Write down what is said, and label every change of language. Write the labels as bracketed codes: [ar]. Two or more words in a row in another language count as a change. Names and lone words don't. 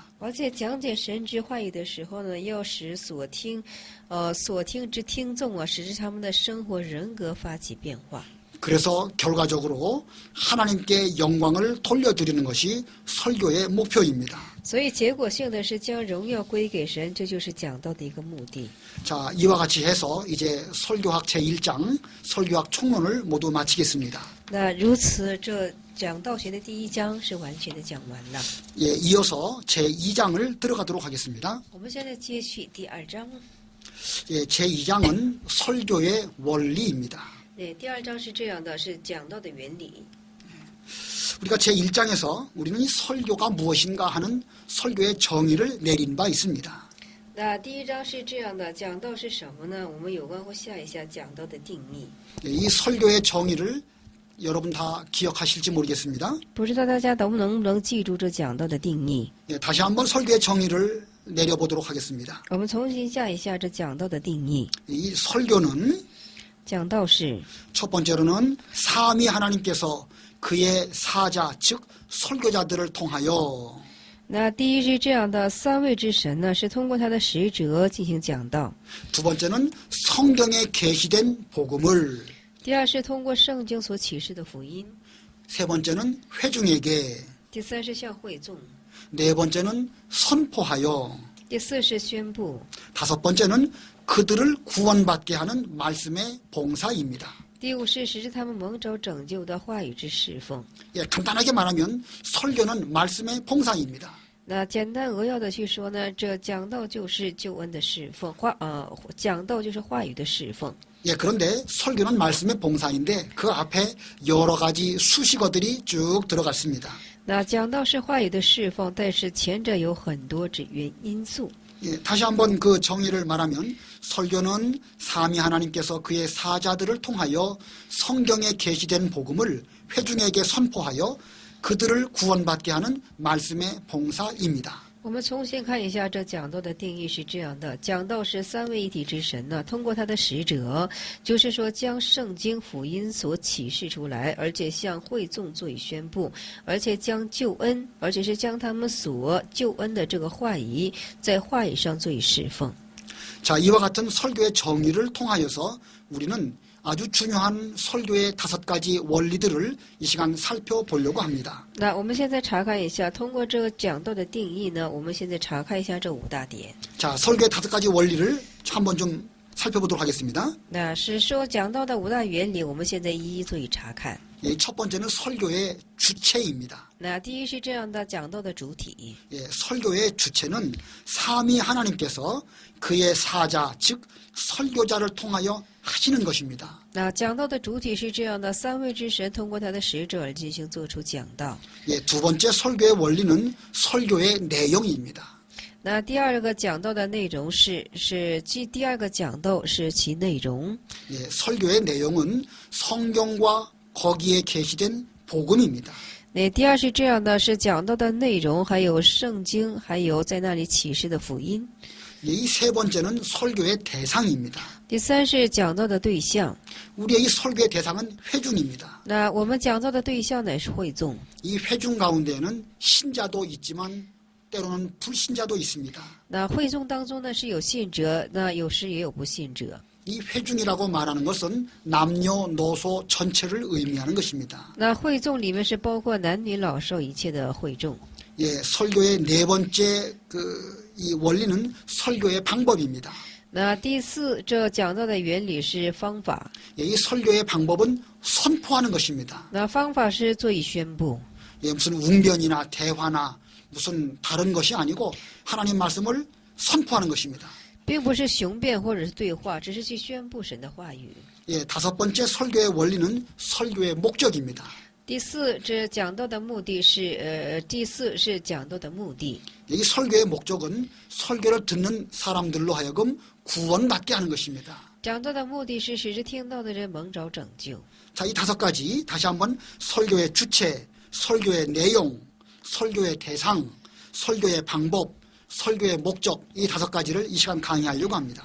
[zh] 而且讲解神之话语的时候呢，要使所听之听众啊，使之他们的生活人格发起变化。 [ko] 그래서 결과적으로 하나님께 영광을 돌려드리는 것이 설교의 목표입니다. [zh] 所以结果性的是将荣耀归给神，这就是讲道的一个目的。 [ko] 자, 이와 같이 해서 이제 설교학 제1장 설교학 총론을 모두 마치겠습니다. [zh] 那如此，这讲道学的第一章是完全的讲完了。 [ko] 예, 이어서 제2장을 들어가도록 하겠습니다. [zh] 我们现在接续第二章。 [ko] 예, 제2장은 설교의 원리입니다. [zh] 对，第二章是这样的，是讲道的原理。 [ko] 우리가 제1장에서 우리는 이 설교가 무엇인가 하는 설교의 정의를 내린 바 있습니다. [zh] 那第一章是这样的，讲道是什么呢？我们有关乎下一下讲道的定义。 [ko] 예, 이 설교의 정의를 여러분 다 기억하실지 모르겠습니다. [zh] 不知道大家能不能记住这讲道的定义？ [ko] 예, 다시 한번 설교의 정의를 내려보도록 하겠습니다. [zh] 我们重新下一下这讲道的定义。 [ko] 이 설교는 [zh] 讲道是 [ko] 첫 번째로는 삼위 하나님께서 그의 사자 즉 설교자들을 통하여 [zh] 那第一是这样的，三位之神呢是通过他的使者进行讲道； [ko] 두 번째는 성경에 계시된 복음을 [zh] 第二是通过圣经所启示的福音； [ko] 세 번째는 회중에게 [zh] 第三是向会众； [ko] 네 번째는 선포하여 [zh] 第四是宣布； [ko] 다섯 번째는 그들을 구원받게 하는 말씀의 봉사입니다. [zh] 第五是使他们蒙召拯救的话语之侍奉。 [ko] 예, 간단하게 말하면 설교는 말씀의 봉사입니다. [zh] 那简单扼要的去说呢，这讲道就是救恩的侍奉，讲道就是话语的侍奉。 [ko] 예, 그런데 설교는 말씀의 봉사인데 그 앞에 여러 가지 수식어들이 쭉 들어갔습니다. [zh] 那讲道是话语的侍奉，但是前者有很多因素。 [ko] 예, 다시 한번 그 정의를 말하면 설교는 삼위 하나님께서 그의 사자들을 통하여 성경에 계시된 복음을 회중에게 선포하여 그들을 구원받게 하는 말씀의 봉사입니다. [zh] 我们重新看一下这讲道的定义是这样的：讲道是三位一体之神呢，通过他的使者，就是说将圣经福音所启示出来，而且向会众做以宣布，而且将救恩，而且是将他们所救恩的这个话语，在话语上做以侍奉。 [ko] 자, 이와 같은 설교의 정의를 통하여서 우리는 아주 중요한 설교의 5가지 원리들을 이 시간 살펴보려고 합니다. [zh] 那我们现在查看一下，通过这个讲道的定义呢，我们现在查看一下这5大点。 [ko] 자, 설교의 5가지 원리를 한번 좀 살펴보도록 하겠습니다. [zh] 那是说讲道的5大原理，我们现在一一做以查看。 [ko] 예, 첫 번째는 설교의 주체입니다. [zh] 那第一是这样的，讲道的主体。 [ko] 예, 설교의 주체는 삼위 하나님께서 그의 사자 즉 설교자를 통하여 하시는 것입니다. [zh] 那讲道的主体是这样的，三位之神通过他的使者而进行做出讲道。 [ko] 예, 두 번째 설교의 원리는 설교의 내용입니다. [zh] 那第二个讲道的内容第二个讲道是其内容。 [ko] 예, 설교의 내용은 성경과 거기에 계시된 복음입니다. [zh] 那第二是这样的，是讲道的内容，还有圣经，还有在那里启示的福音。 [ko] 예, 이 세 번째는 설교의 대상입니다. [zh] 第三是讲道的对象。 [ko] 우리의 이 설교의 대상은 회중입니다. [zh] 那我们讲道的对象乃是会众。 [ko] 이 회중 가운데에는 신자도 있지만 때로는 불신자도 있습니다. [zh] 那会众当中呢是有信者，那有时也有不信者。 [ko] 이 회중이라고 말하는 것은 남녀노소 전체를 의미하는 것입니다. [zh] 那会众里面是包括男女老少一切的会众。 [ko] 예, 설교의 네 번째 이 원리는 설교의 방법입니다. [zh] 那第四，这讲到的原理是方法。 [ko] 예, 이 설교의 방법은 선포하는 것입니다. [zh] 那方法是做以宣布， [ko] 예, 무슨 웅변이나 대화나 무슨 다른 것이 아니고 하나님 말씀을 선포하는 것입니다. [zh] 并不是雄辩或者是对话，只是去宣布神的话语。 [ko] 예, 다섯 번째 설교의 원리는 설교의 목적입니다. [zh] 第四，这讲到的目的是第四是讲到的目的。 [ko] 이 설교의 목적은 설교를 듣는 사람들로 하여금 구원받게 하는 것입니다. [zh] 讲到的目的是使之听到的人蒙着拯救。 [ko] 자, 이 다섯 가지 다시 한번 설교의 주체, 설교의 내용, 설교의 대상, 설교의 방법, 설교의 목적 이 다섯 가지를 이 시간 강의하려고 합니다.